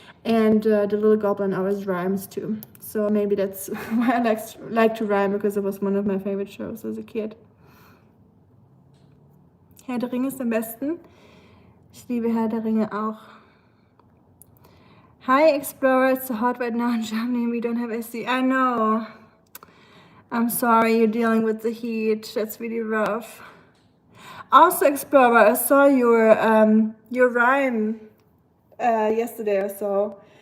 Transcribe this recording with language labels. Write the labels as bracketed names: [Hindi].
[English] And the little goblin always rhymes too, so maybe that's why I like to rhyme, because it was one of my favorite shows as a kid. [German] Herr der Ringe ist am besten. Ich liebe Herr der Ringe auch. [English] Hi Explorer, it's so hot right now in Germany, we don't have AC. I know. I'm sorry you're dealing with the heat, that's really rough. Also, Explorer, I saw your rhyme yesterday or so.